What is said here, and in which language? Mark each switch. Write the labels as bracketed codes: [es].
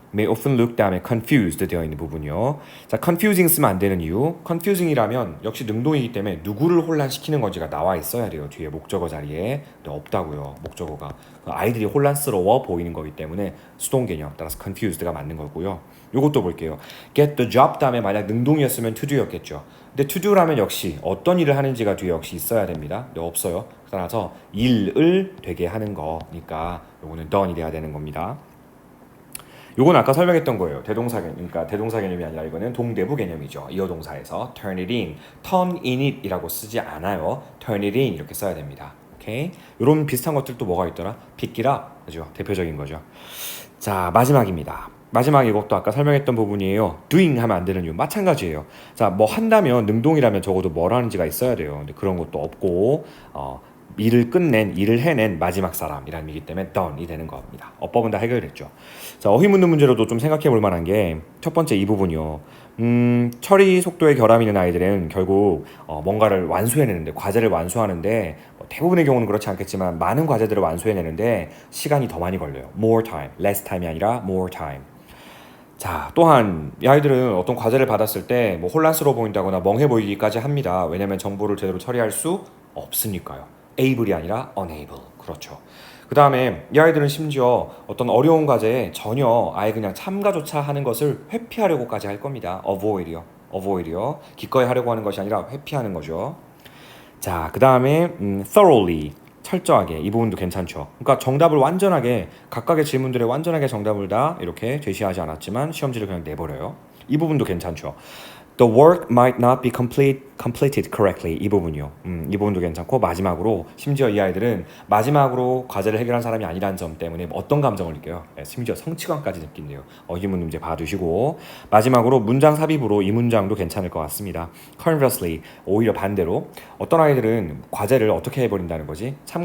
[en] may often look [ko] 다음에 confused 되어 있는 부분이요. 자, confusing 쓰면 안 되는 이유. confusing이라면 역시 능동이기 때문에 누구를 혼란시키는 건지가 나와 있어야 돼요. 뒤에 목적어 자리에. 근데 없다고요. 목적어가. 아이들이 혼란스러워 보이는 거기 때문에 수동 개념 따라서 confused가 맞는 거고요. 요것도 볼게요. get the job 다음에 만약 능동이었으면 to do였겠죠. 근데 to do라면 역시 어떤 일을 하는지가 뒤에 역시 있어야 됩니다. 근데 없어요. 따라서 일을 되게 하는 거니까 요거는 done이 돼야 되는 겁니다. 요건 아까 설명했던 거예요. 대동사 개념. 그러니까 대동사 개념이 아니라 이거는 동대부 개념이죠. 이어 동사에서 [en] turn it in, turn in it [ko] 이라고 쓰지 않아요. turn it in 이렇게 써야 됩니다. 오케이? 이런 비슷한 것들도 뭐가 있더라? [en] pick it up. [ko] 그죠? 대표적인 거죠. 자, 마지막입니다. 마지막 이것도 아까 설명했던 부분이에요. doing 하면 안 되는 이유 마찬가지예요. 자, 뭐 한다면 능동이라면 적어도 뭘 하는지가 있어야 돼요. 근데 그런 것도 없고 일을 끝낸, 일을 해낸 마지막 사람이라는 얘기 때문에 done이 되는 겁니다. 어법은 다 해결됐죠. 자, 어휘 묻는 문제로도 좀 생각해 볼 만한 게 첫 번째 이 부분이요. 처리 속도에 결함이 있는 아이들은 결국 뭔가를 완수해내는데 과제를 완수하는데 대부분의 경우는 그렇지 않겠지만 많은 과제들을 완수해내는데 시간이 더 많이 걸려요. [en] more time, less time [ko] 이 아니라 more time. 자, 또한 이 아이들은 어떤 과제를 받았을 때 뭐 혼란스러워 보인다거나 멍해 보이기까지 합니다. 왜냐하면 정보를 제대로 처리할 수 없으니까요. able이 아니라 unable. 그렇죠. 그 다음에 이 아이들은 심지어 어떤 어려운 과제에 전혀 아예 그냥 참가조차 하는 것을 회피하려고까지 할 겁니다. avoid이요. 기꺼이 하려고 하는 것이 아니라 회피하는 거죠. 자, 그 다음에 thoroughly. 철저하게 이 부분도 괜찮죠. 그러니까 정답을 완전하게 각각의 질문들의 완전하게 정답을 다 이렇게 제시하지 않았지만 시험지를 그냥 내버려요. 이 부분도 괜찮죠. [en] The work might not be completed correctly. [ko] 이 부분이요. 이 부분도 괜찮고 마지막으로 심지어 이 아이들은 마지막으로 과제를 해결한 사람이 아니라는 점 때문에 어떤 감정을 느껴요? 네, 심지어 성취감까지 느낀대요. 이 문제 봐두시고 마지막으로 문장 삽입으로 이 문장도 괜찮을 것 같습니다. Conversely, 오히려 반대로 어떤 아이들은 과제를 어떻게 해버린다는 거지?